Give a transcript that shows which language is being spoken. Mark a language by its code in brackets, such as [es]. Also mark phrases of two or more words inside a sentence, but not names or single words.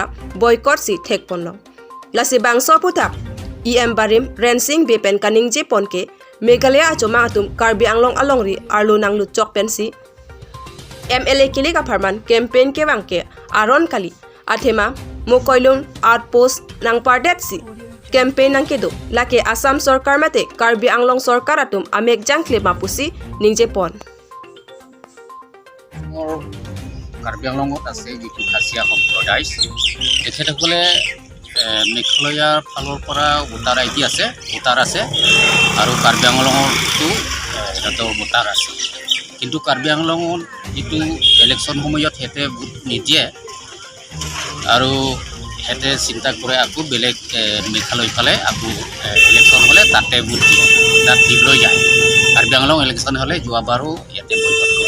[mjw] boycott si thekpon long lasi bangso putak EM Barim Rensing Bepen Kaning Jepon ke Meghalaya acumang atum Karbi Anglong along ri arlo nang luchok pensi MLA Kilik aparman campaign ke wangke aron kali athema mokoilung outpost nang pardetsi campaign nang kedo lake Assam Sarkar mate Karbi Anglong Sarkar atum amek jangkle mapusi ningjepon [as] Karbi Anglongot আছে যিটো খাসিয়া সম্প্ৰদায় তেখেতসকলে মেঘালয়াৰ ফালৰ পৰা [en] voter ID [as] আছে ভোটাৰ আছে আৰু কাৰ্বি আংলঙতো সিহঁতৰ ভোটাৰ আছে কিন্তু কাৰ্বি আংলঙত যিটো ইলেকশ্যন সময়ত হেতে ভোট নিদিয়ে আৰু হেতে চিন্তা কৰে আকৌ বেলেগ মেঘালয় ফালে আকৌ ইলেকশ্যন হ'লে তাতে ভোট দিয়ে তাত দিবলৈ যায় কাৰ্বি আংলং ইলেকশ্যন হ'লে যোৱাবাৰো ইয়াতে বয়কট কৰে